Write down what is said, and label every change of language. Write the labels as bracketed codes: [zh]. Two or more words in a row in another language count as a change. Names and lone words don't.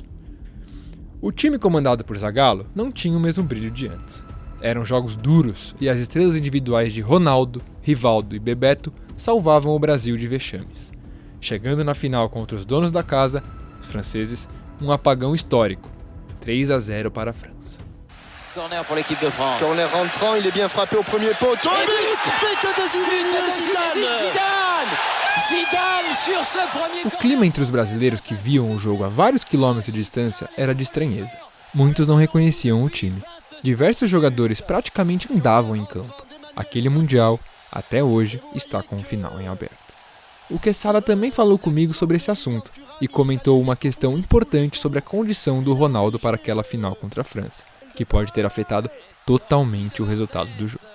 [pt] O time comandado por Zagallo não tinha o mesmo brilho de antes. Eram jogos duros e as estrelas individuais de Ronaldo, Rivaldo e Bebeto salvavam o Brasil de vexames. Chegando na final contra os donos da casa, os franceses, um apagão histórico, 3-0 para a França. [fr] Corner pour l'équipe de France. Corner rentrant, il est bien frappé au premier poteau. But de Zidane sur ce premier. [pt] O clima entre os brasileiros que viam o jogo a vários quilômetros de distância era de estranheza. Muitos não reconheciam o time. Diversos jogadores praticamente andavam em campo. Aquele Mundial, até hoje, está com o final em aberto. O Quesada também falou comigo sobre esse assunto e comentou uma questão importante sobre a condição do Ronaldo para aquela final contra a França, que pode ter afetado totalmente o resultado do jogo.